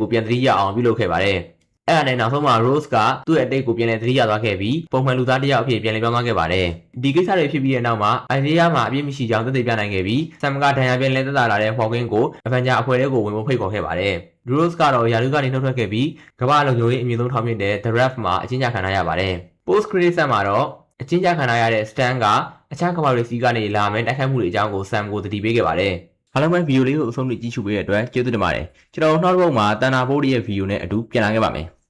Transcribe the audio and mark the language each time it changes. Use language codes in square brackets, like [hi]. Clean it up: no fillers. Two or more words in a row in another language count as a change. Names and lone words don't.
[my] ကိုပြန်သတိရအောင်ပြုလုပ်ခဲ့ပါတယ်။အဲ့ဒါနဲ့နောက်ဆုံးမှာ Rose ကသူ့ရဲ့အသက်ကိုပြန်လည်သတိရသွားခဲ့ပြီးပုံမှန်လူသားတစ်ယောက်အဖြစ်ပြန်လည်ပြောင်းသွား ခဲ့ပါတယ်။ဒီကိစ္စတွေဖြစ်ပြီးတဲ့နောက်မှာ Isaiah မှာအပြစ်မရှိကြောင်းသက်သေပြနိုင်ခဲ့ပြီး Sam ကဒဏ်ရာပြန်လည်သက်သာလာတဲ့ Hawkins ကို Avenger အဖွဲ့ထဲကိုဝင်ဖို့ဖိတ်ခေါ်ခဲ့ပါတယ်။ Rose ကတော့ယာလူကနေနှုတ်ထွက်ခဲ့ပြီးကမ္ဘာလုံခြုံရေးအမြင့်ဆုံးထောင်ဖြစ်တဲ့ The Raft မှာအကျဉ်းချခံထားရပါတယ်။ [en] Post credit scene [my] မှာတော့အကျဉ်းချခံထားရတဲ့ Stan ကအခြားကမ္ဘာတွေစီကနေလာမယ်တိုက်ခိုက်မှုတွေအကြောင်းကို Sam ကိုသတိပေးခဲ့ပါတယ်။အားလုံးပဲဗီဒီယိုလေးကိုအဆုံးထိကြည့်ရှုပေးတဲ့အတွက်ကျေးဇူးတင်ပါတယ်။ကျွန်တော်နောက်တစ်ပုတ်မှာတန်နာဘိုးရဲ့ဗီဒီယိုနဲ့အတူပြန်လာခဲ့ပါမယ်။